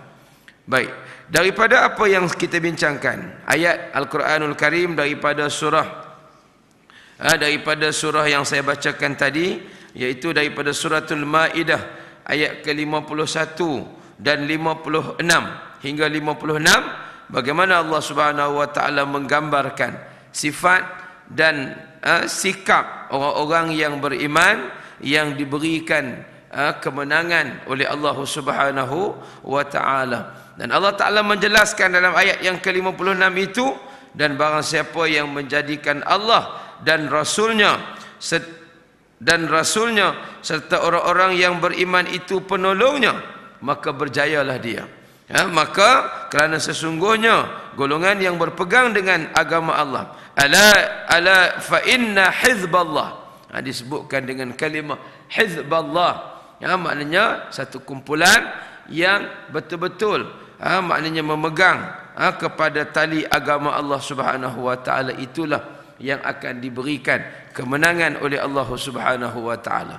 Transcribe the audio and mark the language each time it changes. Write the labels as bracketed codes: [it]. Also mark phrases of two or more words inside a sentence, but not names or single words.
[ms] Baik, daripada apa yang kita bincangkan, ayat Al-Quranul Karim daripada surah yang saya bacakan tadi, iaitu daripada suratul Maidah ayat ke-51 dan 56 hingga 56, bagaimana Allah Subhanahu wa Ta'ala menggambarkan sifat dan sikap orang-orang yang beriman yang diberikan kemenangan oleh Allah Subhanahu wa Ta'ala. Dan Allah Ta'ala menjelaskan dalam ayat yang ke-56 itu, dan barang siapa yang menjadikan Allah dan Rasulnya serta orang-orang yang beriman itu penolongnya, maka berjayalah dia. Maka kerana sesungguhnya golongan yang berpegang dengan agama Allah, [ar] ألا فإن حزب الله, [ms] disebutkan dengan kalimah hizballah, maknanya satu kumpulan yang betul-betul maknanya memegang kepada tali agama Allah Subhanahu wa Ta'ala, itulah yang akan diberikan kemenangan oleh Allah Subhanahu wa Ta'ala.